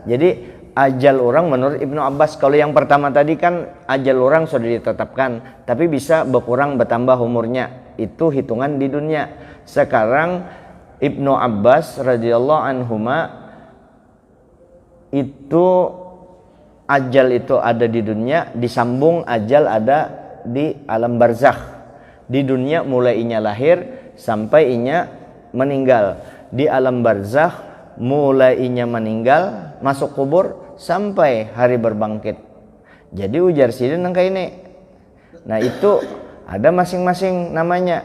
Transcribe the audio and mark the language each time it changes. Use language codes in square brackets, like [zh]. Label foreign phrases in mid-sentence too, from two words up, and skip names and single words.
[id] Jadi ajal orang menurut Ibnu Abbas, kalau yang pertama tadi kan ajal orang sudah ditetapkan, tapi bisa berkurang bertambah umurnya, itu hitungan di dunia. Sekarang Ibnu Abbas [ar] رضي الله عنهما [id] itu ajal itu ada di dunia, disambung ajal ada di alam barzakh. [bjn] Di dunia mulai inya lahir sampai inya meninggal, di alam barzakh mulai inya meninggal masuk kubur sampai hari berbangkit. Jadi ujar sidin nangka ini. Nah itu ada masing-masing namanya.